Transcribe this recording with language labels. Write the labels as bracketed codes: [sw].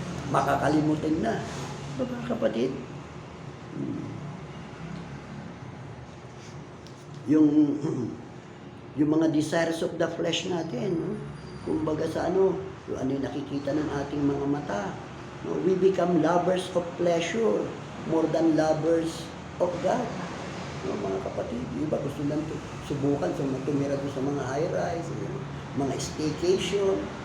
[tl] Makakalimutin na. Mga kapatid, yung yung mga desires of the flesh natin, no? Kumbaga sa yung yung nakikita ng ating mga mata. No? [en] We become lovers of pleasure more than lovers of God. [tl] No, mga kapatid, iba gusto lang subukan tumira doon sa mga high-rise, mga staycation.